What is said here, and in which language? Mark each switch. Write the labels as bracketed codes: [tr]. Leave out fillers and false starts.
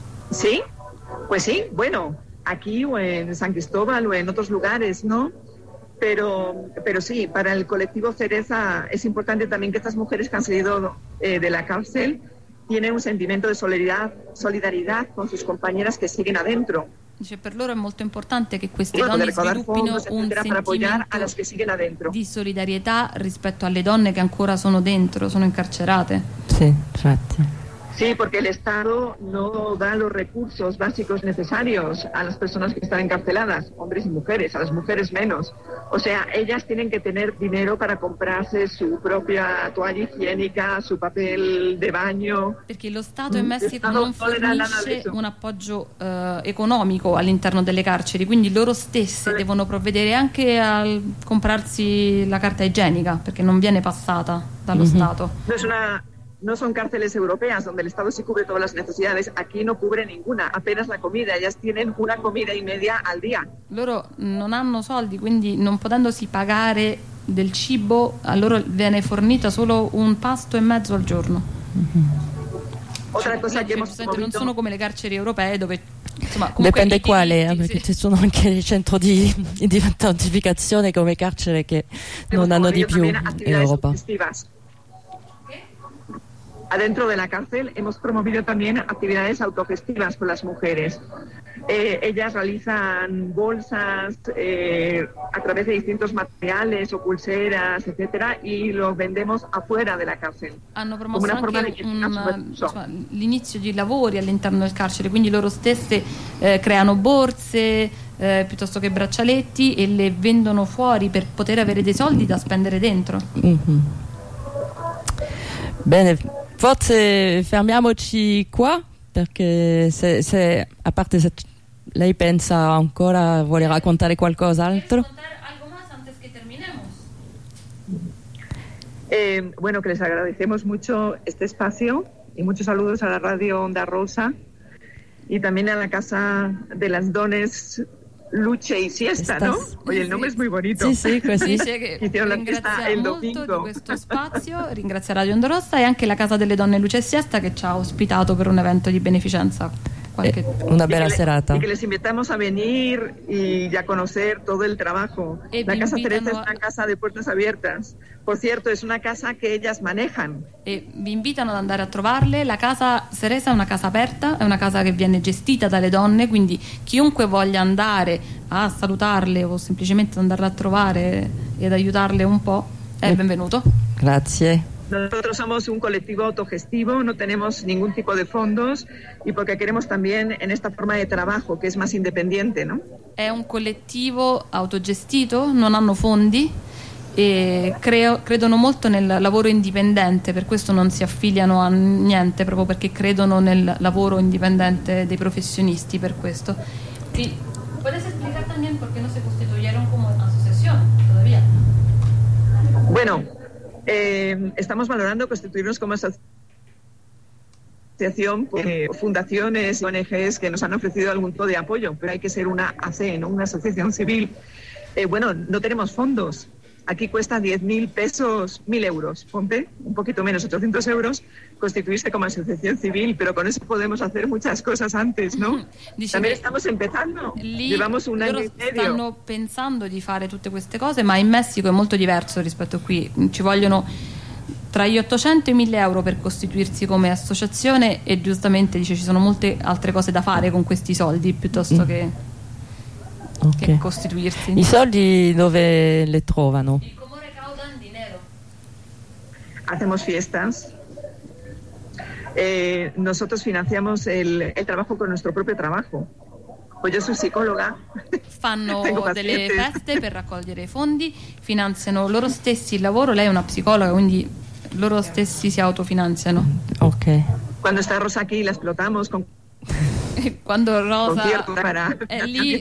[es] sí, pues sí, bueno, aquí o en San Cristóbal o en otros lugares, ¿no? Pero sí, para el colectivo Cereza es importante también que estas mujeres que han salido de la cárcel tienen un sentimiento de solidaridad con sus compañeras que siguen adentro. [it] Dice, per loro è molto importante che queste donne sviluppino un sentimento di solidarietà rispetto alle donne che ancora sono dentro, sono incarcerate. Sì, infatti. [es] Sí, porque el Estado no da los recursos básicos necesarios a las personas que están encarceladas, hombres y mujeres, a las mujeres menos. O sea, ellas tienen que tener dinero para comprarse su propia toalla higiénica, su papel de baño. [it] Perché lo Stato in Messico non fornisce un appoggio economico all'interno delle carceri, quindi loro stesse devono provvedere anche a comprarsi la carta igienica, perché non viene passata dallo Stato. [es] No son cárceles europeas donde el Estado sí cubre todas las necesidades. Aquí no cubre ninguna, apenas la comida. Ellas tienen una comida y media al día. [it] Loro non hanno soldi, quindi non potendosi pagare del cibo, a loro viene fornita solo un pasto e mezzo al giorno. [es] Otra cosa che hemos promovido... [it] Non sono come le carceri europee dove... Insomma, dipende quale, perché ci sono anche i centri di identificazione come carcere che non hanno di più in Europa. [es] Adentro de la cárcel hemos promovido también actividades autogestivas con las mujeres. Ellas realizan bolsas a través de distintos materiales o pulseras, etcétera, y los vendemos afuera de la cárcel. [it] Hanno promosso anche l'inizio di lavori all'interno del carcere, quindi loro stesse creano borse piuttosto che braccialetti e le vendono fuori per poter avere dei soldi da spendere dentro. Bene. Forse fermiamoci qua, perché se a parte se lei pensa ancora, vuole raccontare qualcos'altro. [es] Bueno, que les agradecemos mucho este espacio y muchos saludos a la Radio Onda Rosa y también a la Casa de las Dones Luce y Siesta, ¿no? Oye, el nombre es muy bonito. Sí, sí, pues sí. Hicieron la fiesta el domingo. [it] Ringrazia molto di questo spazio, ringrazia Radio Onda Rossa e anche la Casa delle Donne Luce e Siesta che ci ha ospitato per un evento di beneficenza. una bella serata. [es] Y que les invitamos a venir y ya conocer todo el trabajo. La Casa Teresa es una casa de puertas abiertas. Por cierto, es una casa que ellas manejan. [it] Vi invitano ad andare a trovarle. La Casa Teresa è una casa aperta, è una casa che viene gestita dalle donne, quindi chiunque voglia andare a salutarle o semplicemente andarla a trovare ed aiutarle un po', è benvenuto. Grazie. [es] Nosotros somos un colectivo autogestivo, no tenemos ningún tipo de fondos y porque queremos también en esta forma de trabajo que es más independiente, ¿no? Es un [it] colectivo autogestito, no hanno fondi e credono molto nel lavoro indipendente, per questo non si affiliano a niente, proprio perché credono nel lavoro indipendente dei professionisti, per questo. Sì, puoi spiegare anche perché non si costituirono come associazione, [es] todavía? Bueno. Estamos valorando constituirnos como asociación porque fundaciones y ONGs que nos han ofrecido algún tipo de apoyo, pero hay que ser una AC, ¿no? Una asociación civil. Bueno, no tenemos fondos. Aquí cuesta 10.000 pesos, 1.000 euros, ponte, un poquito menos, 800 euros, constituirse como asociación civil, pero con eso podemos hacer muchas cosas antes, ¿no? También estamos empezando, llevamos un año y medio. [it] Stanno pensando di fare tutte queste cose, ma in Messico è molto diverso rispetto a qui. Ci vogliono tra gli 800 e i 1.000 euro per costituirsi come associazione e giustamente dice ci sono molte altre cose da fare con questi soldi piuttosto che... Okay. Che costituirsi. I soldi dove le trovano? [es] Come recaudan dinero? Hacemos fiestas. Nosotros financiamos el trabajo con nuestro propio trabajo. Pues yo soy psicóloga. [it] Fanno delle feste per raccogliere fondi, finanziano loro stessi il lavoro, lei è una psicologa, quindi loro stessi si autofinanziano. Ok. Quando sta Rosa qui [es] la esplotamos [it] con quando Rosa [es] para, [it] è lì